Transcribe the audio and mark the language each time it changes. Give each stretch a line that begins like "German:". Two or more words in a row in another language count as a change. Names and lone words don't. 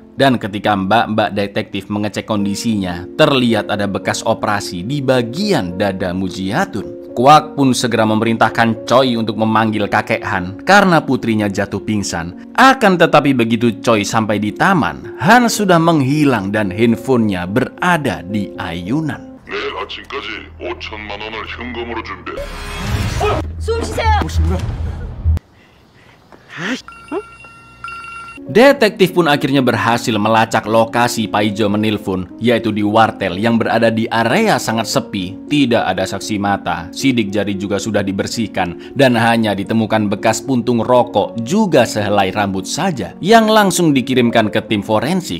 Indonesian: Dan ketika mbak-mbak detektif mengecek kondisinya, terlihat ada bekas operasi di bagian dada Mujiatun. Kwak pun segera memerintahkan Choi untuk memanggil kakek Han karena putrinya jatuh pingsan. Akan tetapi begitu Choi sampai di taman, Han sudah menghilang dan handphonenya berada di ayunan.
Korean: 내일 아침까지 5천만 원을 현금으로 준비해. 숨 쉬세요.
Indonesian: Detektif pun akhirnya berhasil melacak lokasi Pak Ijo menelpon, yaitu di wartel yang berada di area sangat sepi. Tidak ada saksi mata, sidik jari juga sudah dibersihkan, dan hanya ditemukan bekas puntung rokok juga sehelai rambut saja yang langsung dikirimkan ke tim forensik.